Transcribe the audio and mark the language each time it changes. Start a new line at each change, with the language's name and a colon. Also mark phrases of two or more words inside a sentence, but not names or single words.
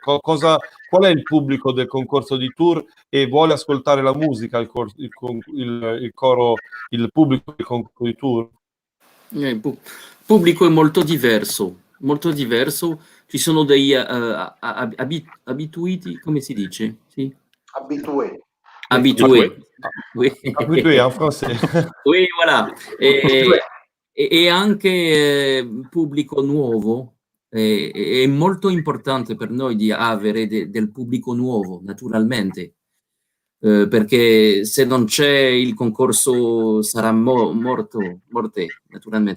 Italian: Qual è il pubblico del concorso di Tours e vuole ascoltare la musica, il coro, il pubblico del concorso di Tours? Il pubblico è molto diverso, ci sono degli abituiti, come si dice? Sì? Abitué.
French: Habitué. Oui. Habitué en français. Oui, voilà.
Italian: E anche pubblico nuovo. È molto importante per noi di avere del pubblico nuovo, naturalmente, perché se non c'è il concorso sarà morte, naturalmente.